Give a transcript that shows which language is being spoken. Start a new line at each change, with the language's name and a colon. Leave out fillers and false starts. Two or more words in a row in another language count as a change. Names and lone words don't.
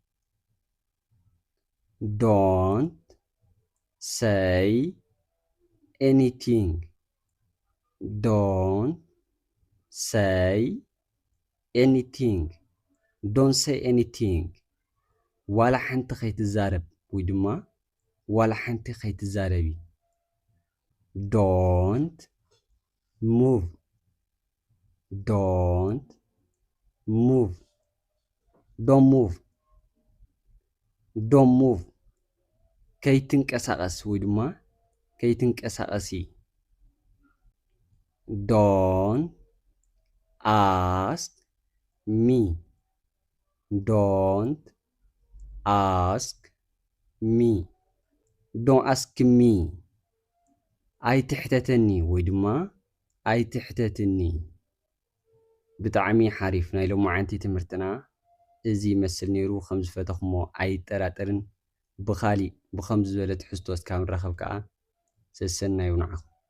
English: don't say anything don't say anything don't say anything
Tigrinya: ዋላ ሓንቲ ከይትዛረብ ወይ ድማ ዋላ ሓንቲ ከይትዛረቢ
English: don't move don't move don't move don't move
Tigrinya: ከይትንቀሳቀስ ወይ ድማ ከይትንቀሳቀሲ
English: don't ask me don't ask me don't ask me
Tigrinya: ኣይትሕተተኒ ወይ ድማ ኣይትሕተትኒ ብጣዕሚ ሓሪፍ ናይ ሎማዓንቲ ትምህርትና እዚ ይመስል ነይሩ ከም ዝፈተኹሞ ኣይጠራጠርን ብኻሊእ ብከምዚ ዝበለ ትሕዝቶ እስካብ ንራኸብ ከዓ ሰሰና ይውናዓኹም